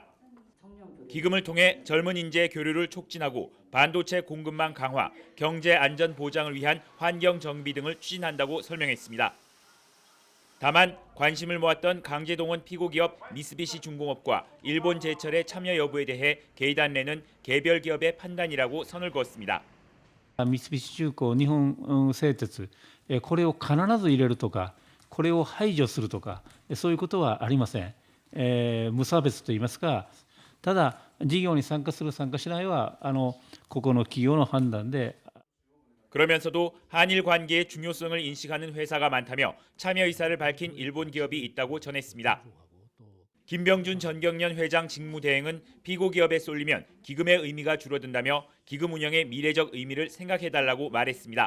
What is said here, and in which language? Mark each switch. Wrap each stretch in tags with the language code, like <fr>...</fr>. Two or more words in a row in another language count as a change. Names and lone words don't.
<ko>기금을 통해 젊은 인재의 교류를 촉진하고 반도체 공급망 강화, 경제 안전 보장을 위한 환경 정비 등을 추진한다고 설명했습니다. 다만 관심을 모았던 강제동원 피고기업 미쓰비시 중공업과 일본 제철의 참여 여부에 대해 게이단레는 개별 기업의 판단이라고 선을 그었습니다.</ko> <ja>三菱重工、日本製鉄、これを必ず入れるとか、これを排除するとか、そういうことはありません。無差別といいますか、ただ事業に参加する参加しないはここの企業の判断で。</ja> <ko>그러면서도 한일 관계의 중요성을 인식하는 회사가 많다며 참여 의사를 밝힌 일본 기업이 있다고 전했습니다. 김병준 전경련 회장 직무대행은 피고 기업에 쏠리면 기금의 의미가 줄어든다며 기금 운영의 미래적 의미를 생각해달라고 말했습니다.</ko>